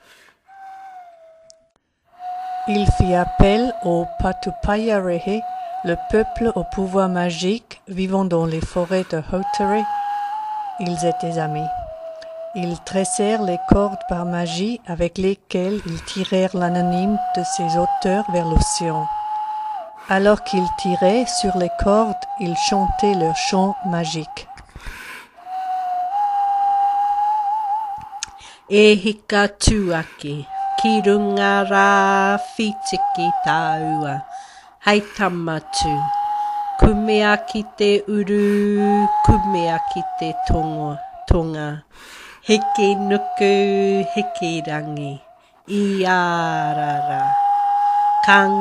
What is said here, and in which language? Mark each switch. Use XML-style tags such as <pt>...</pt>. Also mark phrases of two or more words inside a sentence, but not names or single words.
<fr>Il fit appel au Patupayarehe, le peuple au pouvoir magique vivant dans les forêts de Hotari. Ils étaient amis. Ils tressèrent les cordes par magie avec lesquelles ils tirèrent l'anonyme de ses hauteurs vers l'océan. Alors qu'ils tiraient sur les cordes, ils chantaient leur chant magique.</fr> <mi>E hika tuake, ki runga rā whitiki tāua, hei tamatu, kumea ki te uru, kumea ki te tonga, hiki nuku, hiki rangi, I ārara, ka</mi>